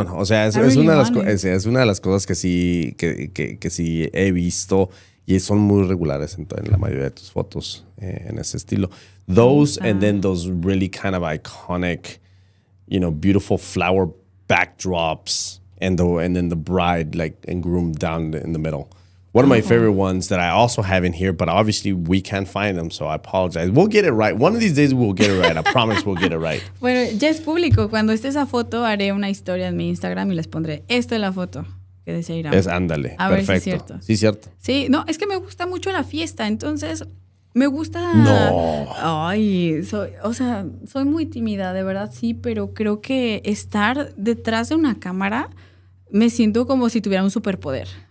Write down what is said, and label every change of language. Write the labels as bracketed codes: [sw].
[es] O sea, es una de las cosas que sí que sí he visto y son muy regulares en la mayoría de tus fotos en ese estilo. [en] Those and then those really kind of iconic, beautiful flower backdrops and then the bride and groom down in the middle. One of my favorite ones that I also have in here, but obviously we can't find them, so I apologize. We'll get it right. One of these days we'll get it right. I promise we'll get it right. [es] Bueno, ya es público. Cuando esté esa foto, haré una historia en mi Instagram y les pondré, esta es la foto que desea ir a ver. Ándale, a perfecto. Ver si es cierto. Sí, cierto. Sí, no, es que me gusta mucho la fiesta, entonces me gusta... No. Ay, soy muy tímida, de verdad, sí, pero creo que estar detrás de una cámara me siento como si tuviera un superpoder.